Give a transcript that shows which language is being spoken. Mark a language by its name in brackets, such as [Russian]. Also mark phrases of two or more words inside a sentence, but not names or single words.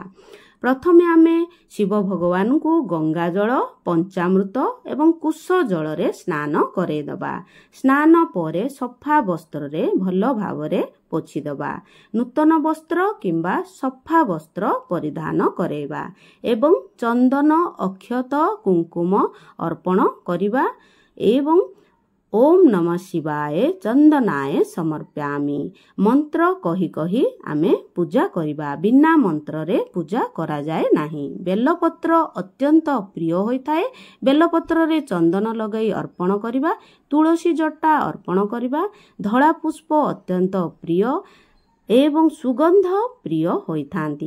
[Odia] ପ୍ରଥମେ ଆମେ ଶିବ ଭଗବାନ କୁ ଗଙ୍ଗା ଜଳ, ପଞ୍ଚାମୃତ ଏବଂ କୁଶ ଜଳ ରେ ସ୍ନାନ କରେଇ ଦବା। ସ୍ନାନ ପରେ ସଫା ବସ୍ତ୍ର ରେ ଭଲ ଭାବରେ ପୋଛି ଦବା। ନୂତନ ବସ୍ତ୍ର କିମ୍ବା ସଫା ବସ୍ତ୍ର ପରିଧାନ କରେଇବା ଏବଂ ଚନ୍ଦନ, ଅକ୍ଷତ, କୁଙ୍କୁମ ଅର୍ପଣ କରିବା ଏବଂ [Sanskrit] ओम नमः शिवाय चंदनाय समर्प्यामि [Odia] ମନ୍ତ୍ର କହି କହି ଆମେ ପୂଜା କରିବା। ବିନା ମନ୍ତ୍ର ରେ ପୂଜା କରା ଯାଏ ନାହିଁ। ବେଲପତ୍ର ଅତ୍ୟନ୍ତ ପ୍ରିୟ ହୋଇଥାଏ। ବେଲପତ୍ର ରେ ଚନ୍ଦନ ଲଗାଇ ଅର୍ପଣ କରିବା। ତୁଳସୀ ଜଟା ଅର୍ପଣ କରିବା। ଧଡ଼ା ପୁଷ୍ପ ଅତ୍ୟନ୍ତ ପ୍ରିୟ ଏବଂ ସୁଗନ୍ଧ ପ୍ରିୟ ହୋଇଥାନ୍ତି।